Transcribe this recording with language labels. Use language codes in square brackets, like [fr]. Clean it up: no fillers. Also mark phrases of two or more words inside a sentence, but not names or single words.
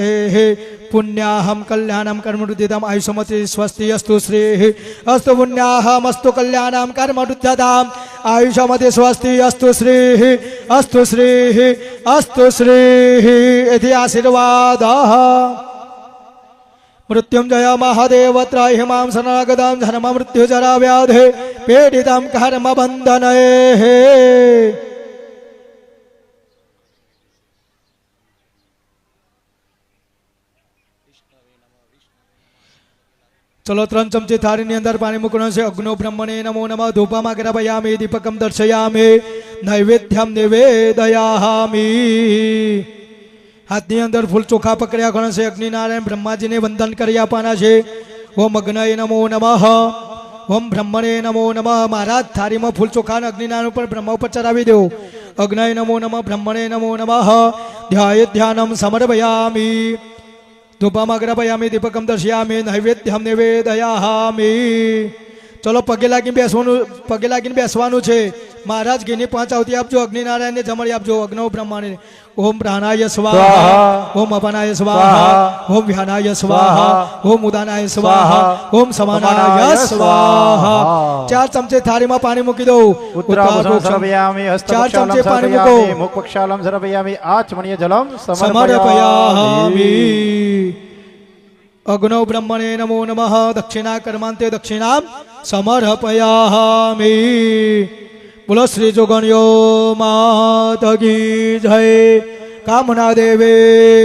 [sa] पुण्याहम कल्याणम कर्मरुद्धितम आयुष्मति स्वस्ति अस्तु श्री अस्तु पुण्याहम अस्तु कल्याणम कर्मरुद्धितम आयुष्मति स्वस्ति अस्तु श्री अस्तु श्री अस्तु श्री इति आशीर्वादः मृत्युंजय महादेव त्राहि मां शरणागतं धर्म मृत्यु जरा व्याधि पीडितं कर्म बंधने [gu] चलो 3 चमचे थाळीની અંદર પાણી મૂકવાનું છે [sa] અગ્નો બ્રહ્મણે નમો નમઃ ધૂપમાં ગ્રહયામિ દીપકમ દર્શયામિ નૈવેદ્યમ નિવેદયામિ [gu] હાથની અંદર ફૂલ ચોખા પકડ્યા ઘણા છે અગ્નિનારાયણ બ્રહ્માજીને વંદન કરી આપવાના છે [sa] ઓમ અગ્નય નમો નમઃ [gu] ઓમ બ્રહ્મણે નમો નમઃ મહારાજ થાળીમાં ફૂલ ચોખા અગ્નિનારાયણ ઉપર બ્રહ્મા ઉપર ચડાવી દો [sa] અગ્નય નમો નમઃ બ્રહ્મણે નમો નમઃ ધ્યાય ધ્યાનમ સમર્પયામિ ધૂપમાં ગ્રહયામિ દીપકમ દર્શયામિ નૈવેદ્યમ નિવેદયામિ [gu] ચલો પગે લાગીને બેસવાનું છે મહારાજ ઘીની 5 આવતી આપજો અગ્નિનારાયણને જમણી આપજો અગ્નો બ્રહ્માને [sa] ओम प्राणाय स्वाहा ओम अपानाय स्वाहा ओम व्यानाय स्वाहा ओम उदानाय स्वाहा ओम समानाय स्वाहा [gu] 4 चमचे [hi] थाली में पानी मूकी दो [sa] उत्तराभूषणं सर्वयामि [gu] 4 ચમચે પાણી મૂકો [sa] मुखपक्षालं सर्वयामि आचमनीय जलं समर्पयामि अग्नौ ब्रह्मणे नमो नमः दक्षिणा कर्मान्ते दक्षिणां समर्पयामि [hi] बोलो श्री जोगणियो माता की जय [gu] કામના દેવી